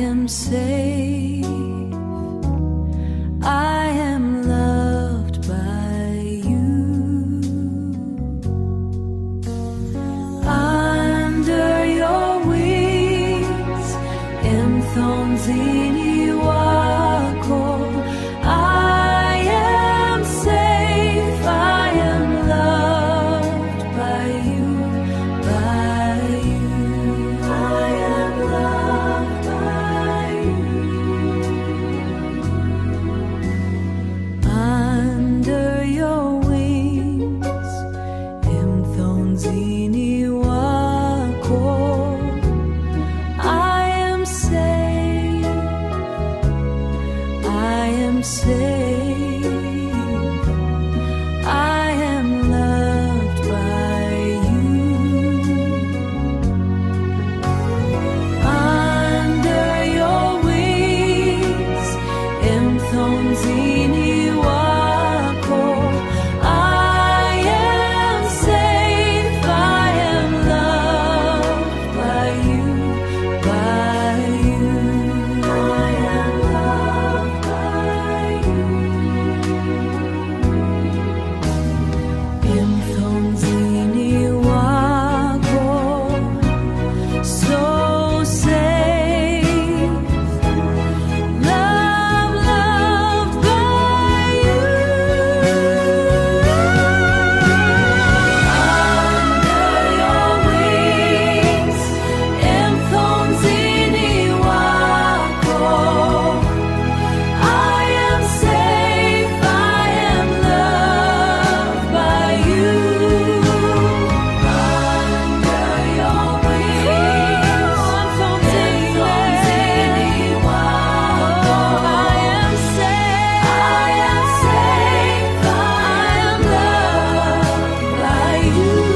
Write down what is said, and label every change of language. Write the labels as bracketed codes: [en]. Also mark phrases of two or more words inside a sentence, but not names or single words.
[en] safe. I am loved by you. Under your wings, [zu] emthonzini wakho, [en] I am safe. I am loved by you, by you. I am loved by you. Under your wings, [zu] emthonzini wakho, [en] I am safe. I am safe. I am loved by you. Under your wings, [zu] emthonzini wakho, [en] I am safe. I am loved by you, by you. I am loved by you. [zu] Emthonzini wakho, [en] so safe. Loved by you. Under your wings, [zu] emthonzini wakho, [en] I am safe. I am loved by you. Under your wings, [zu] emthonzini wakho, [en] I am safe. I am safe. I am loved by you.